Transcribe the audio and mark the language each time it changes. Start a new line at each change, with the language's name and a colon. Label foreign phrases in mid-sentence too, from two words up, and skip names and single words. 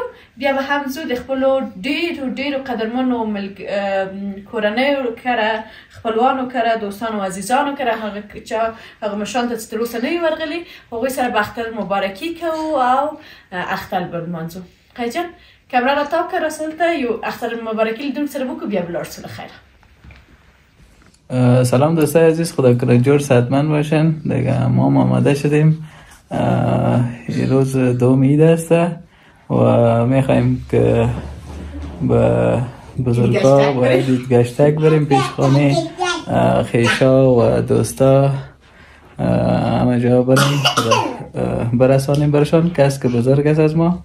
Pashto: بیا به هم ځو د خپلو ډېرو قدرمنو کورنیو کره، خپلوانو کره، دوستانو عزیزانو کره، هغه مشرانو ته چې تر اوسه نه وي ورغلي هغوی سره به اختر مبارکي کوو او اختر به لمانځو. خیر جان کمره را تاو که راسل ته یو اختر مبارکي لیدونکو سره وکړو بیا به لاړ شو. خیر
Persian: سلام دوستای عزیز، خدا کنه جور صحتمند باشن. دیگه ما آماده شدیم. روز دوم عید است و میخوایم که به بزرگا و عید گشتک بریم پیش خانه خیشا و دوستا همه جا بریم برسانیم برشان کس که بزرگ است از ما.